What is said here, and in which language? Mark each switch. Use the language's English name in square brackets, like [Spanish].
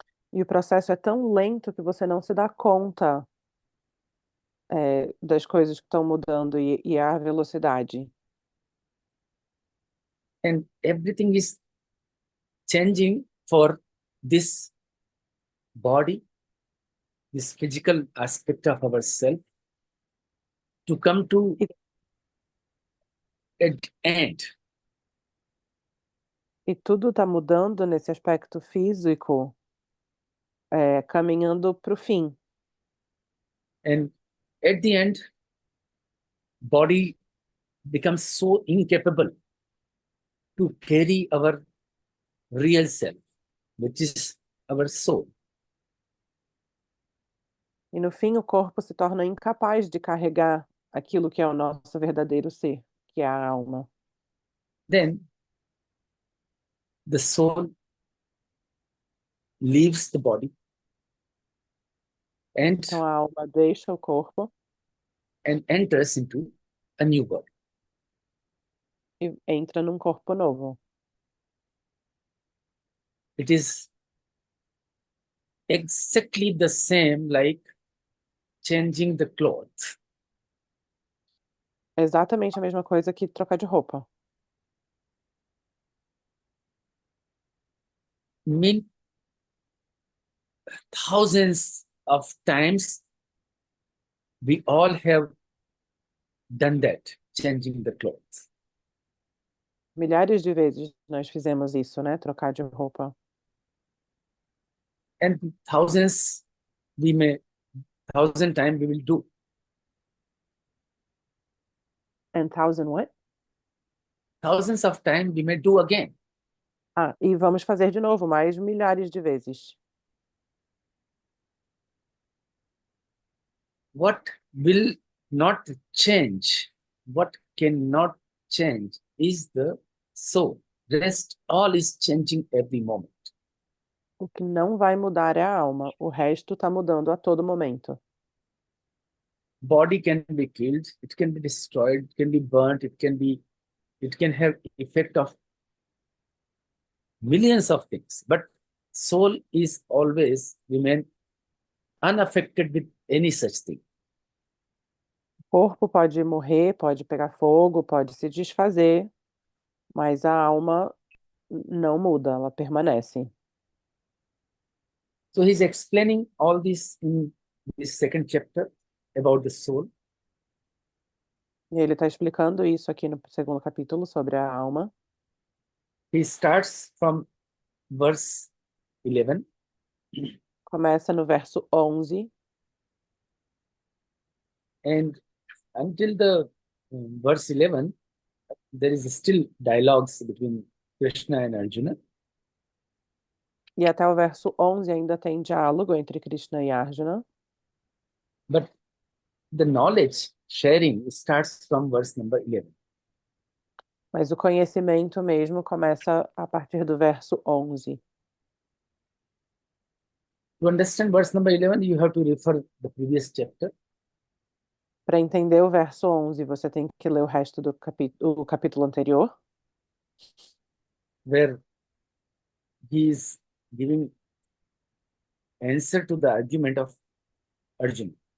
[Portuguese] E o processo é tão lento que você não se dá conta das coisas que estão mudando e a velocidade. [English] And everything is changing for this body, this physical aspect of ourself, to come to an end. [Portuguese] E tudo está mudando nesse aspecto físico, caminhando para o fim. [English] And at the end, body becomes so incapable to carry our real self, which is our soul. [Portuguese] E no fim, o corpo se torna incapaz de carregar aquilo que é o nosso verdadeiro ser, que é a alma. [English] Then the soul leaves the body and [Portuguese] Então a alma deixa o corpo [English] enters into a new body. [Portuguese] e entra num corpo novo. [English] It is exactly the same like changing the clothes. [Portuguese] É exatamente a mesma coisa que trocar de roupa. [English] Mean thousands of times we all have done that, changing the clothes. [Portuguese] Milhares de vezes nós fizemos isso, né, trocar de roupa. [English] And thousand times we will do. And thousand what? Thousands of times we may do again. [Portuguese] Ah, e vamos fazer de novo, mais milhares de vezes. [English] What will not change, what cannot change is the soul. Rest all is changing every moment. [Portuguese] O que não vai mudar é a alma, o resto está mudando a todo momento. [English] Body can be killed, it can be destroyed, it can be burnt, it can have effect of millions of things, but soul is always remain unaffected with any such thing. [Portuguese] O corpo pode morrer, pode pegar fogo, pode se desfazer, mas a alma não muda, ela permanece. [English] So he's explaining all this in this second chapter about the soul. [Portuguese] E ele está explicando isso aqui no segundo capítulo sobre a alma. [English] He starts from verse 11 [Portuguese] Começa no verso 11 [English] and until the verse 11 there is still dialogues between Krishna and Arjuna. [Portuguese] e até o verso 11 ainda tem diálogo entre Krishna e Arjuna, [English] But the knowledge sharing starts from verse number 11. [Portuguese] mas o conhecimento mesmo começa a partir do verso 11. [English] To understand verse number 11, you have to refer the previous chapter. [Portuguese] Para entender o verso 11, você tem que ler o resto do capítulo anterior, [English] Where he is giving answer to the argument of Arjuna.